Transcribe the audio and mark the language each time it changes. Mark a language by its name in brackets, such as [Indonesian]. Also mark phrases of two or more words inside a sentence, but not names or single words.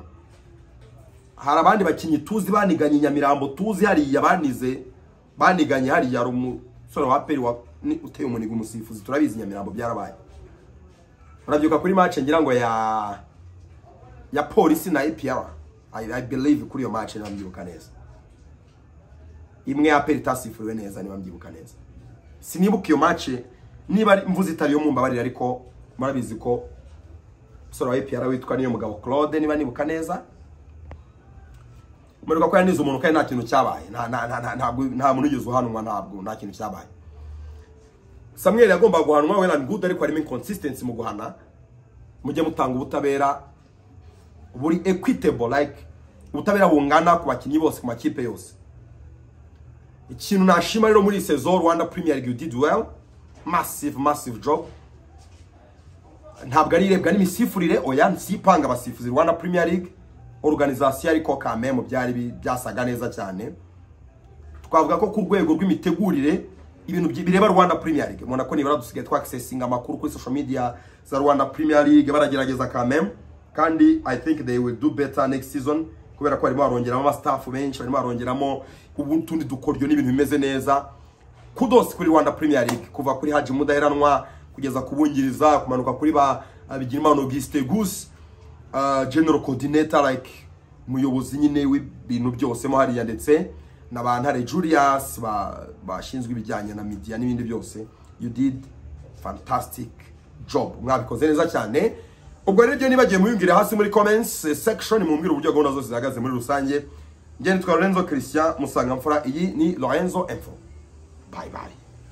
[Kinyarwanda] Hari abandi bakinyi tuzi baniganye Nyamirambo, tuzi hari yabanize baniganye hari yari umusore wa peri wa uteye umuniga umusifuzi, turabizi Nyamirambo byarabaye. Urabyuka kuri match ngira ngo ya polisi na APR. [English] I believe [Kinyarwanda] kuri yo match nambyibuka neza. Imwe ya peri tasifuriwe neza niba mbyibuka neza. Sinibuka iyo match niba mvuze itari yo mumbabarira, ariko murabizi ko soro wa APR witwa niyo mugabo Claude niba nibuka neza. Muruka ko yanize umuntu kandi nta kintu cyabaye. Nta muntu ugeze uhanwa, ntabwo nta kintu cyabaye. Samuel yagomba guhanwa [English] well and good, [Kinyarwanda] ariko harimo inconsistency mu guhana. Mujye mutanga ubutabera buri equitable, like ubutabera bungana ku bakinyi bose ku makipe yose. Ikintu nashima rero muri saison Rwanda Premier League [English] you did well, massive job. [Kinyarwanda] Ntabwo ari irebwa n'imisifurire, oya nsipanga abasifuzi Rwanda Premier League organisation ariko kame mu byari byasaga neza cyane. Twavuga ko ku rwego rw'imitegurire ibintu bireba Rwanda Premier League mubona ko nibara dusigaye twa accessing amakuru kuri [English] social media [Kinyarwanda] za Rwanda Premier League baragerageza kame, kandi [English] I think they will do better next season [Kinyarwanda] kubera ko barimo barongeramo ama staff benshi, barimo barongeramo ubutundi dukoryo n'ibintu bimeze neza. Kudos kuri Rwanda Premier League kuva kuri Haji Mudaheranwa kugeza kubungiriza kumanuka kuri ba Bigirimana Auguste Gus, [English] general coordinator [Kinyarwanda] like muyobozi nyine w'ibintu byose mo hariya, ndetse n'abantare Julius bashinzwe ibijyanye na media n'ibindi byose. [English] You did fantastic job, [Kinyarwanda] mwabikoze neza cyane. Ubwo rero byo nibagiye muyungire hasi muri [English] comments section [Kinyarwanda] mumbwira uburyo gahunda zose zihagaze muri rusange. Njye nitwa Lorenzo Christian Musangamfura, iyi ni Lorenzo Info. [English] Bye bye.